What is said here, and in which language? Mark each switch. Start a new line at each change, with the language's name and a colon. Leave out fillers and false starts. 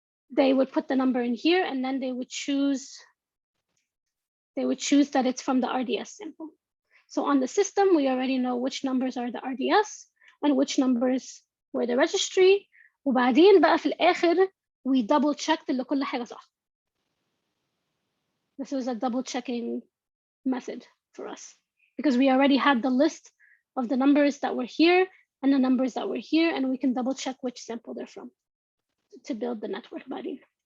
English: They would put the number in here, and then they would choose that it's from the RDS sample. So on the system, we already know which numbers are the RDS and which numbers were the registry.
Arabic: وبعدين بقى في الآخر
English: we double checked
Arabic: اللي كل حاجة صح.
English: This was a double checking method for us because we already had the list of the numbers that were here and the numbers that were here, and we can double check which sample they're from to build the network body.